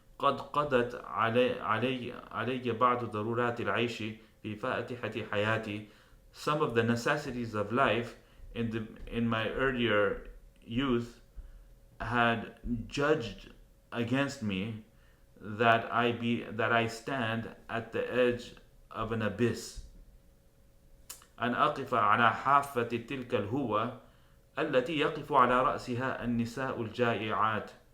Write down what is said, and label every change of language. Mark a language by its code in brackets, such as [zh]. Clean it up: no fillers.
[ar] قد قضت علي بعض ضرورات العيش في فاتحة حياتي. [en] Some of the necessities of life in my earlier youth had judged against me that I stand at the edge of an abyss. [ar] أن أقف على حافة تلك الهوة التي يقف على رأسها النساء الجائعات.